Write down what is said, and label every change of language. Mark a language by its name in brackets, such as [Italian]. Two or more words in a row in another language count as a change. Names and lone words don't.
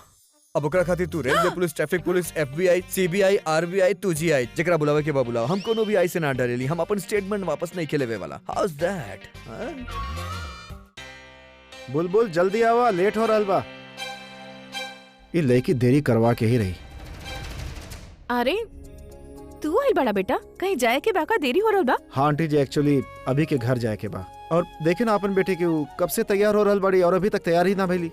[Bhojpuri] अब ओकरा खातिर तू [English] railway police, traffic police, [Bhojpuri] एफबीआई, सीबीआई, आरबीआई, तुझीआई, जेकरा बुलावे के बा बुलाओ। हम कोनो भी आई से ना डरेली, हम अपन स्टेटमेंट वापस नहीं खेलेवे वाला। [English] how is that? [Bhojpuri] बुलबुल जल्दी आवा, लेट हो रहल बा। ये लड़की देरी करवा के ही रही। अरे तू आइल बड़ा बेटा, कहीं जाए के बाका देरी हो रहल बा? हाँ आंटी जी, एक्चुअली अभी के घर जाए के बा, और देखे ना अपन बेटे के वो कब से तैयार हो रहल बड़ी और अभी तक तैयार ही ना भइली।